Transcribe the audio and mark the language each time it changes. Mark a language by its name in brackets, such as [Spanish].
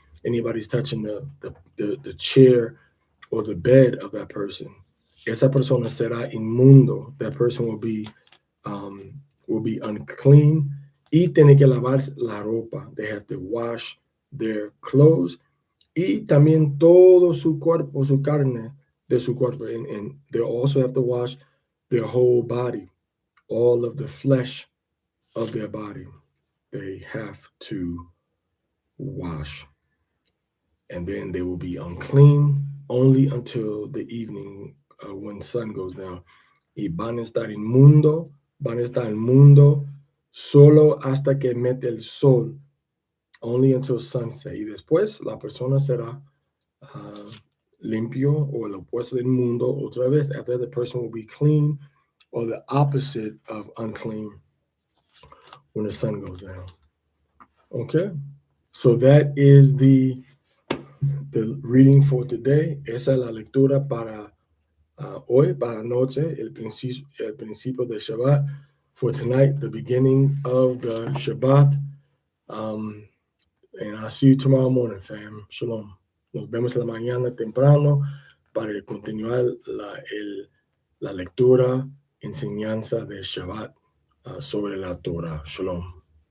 [English] Anybody's touching the chair or the bed of that person. [Spanish] Esa persona será inmundo. [English] That person will be unclean. [Spanish] Y tiene que lavar la ropa. [English] They have to wash their clothes. [Spanish] Y también todo su cuerpo, su carne de su cuerpo. [English] And they also have to wash their whole body, all of the flesh of their body. They have to wash. And then they will be unclean only until the evening when sun goes down. [Spanish] Y van a estar inmundo solo hasta que mete el sol, [English] only until sunset. [Spanish] Y después la persona será limpio o el opuesto del inmundo otra vez. [English] After the person will be clean or the opposite of unclean when the sun goes down. Okay, so that is the reading for today. [Spanish] Esa es la lectura para hoy, para noche, el principio de Shabbat. [English] For tonight, the beginning of the Shabbat. And I'll see you tomorrow morning, fam. Shalom. [Spanish] Nos vemos en la mañana temprano para continuar la lectura, enseñanza de Shabbat sobre la Torah. Shalom.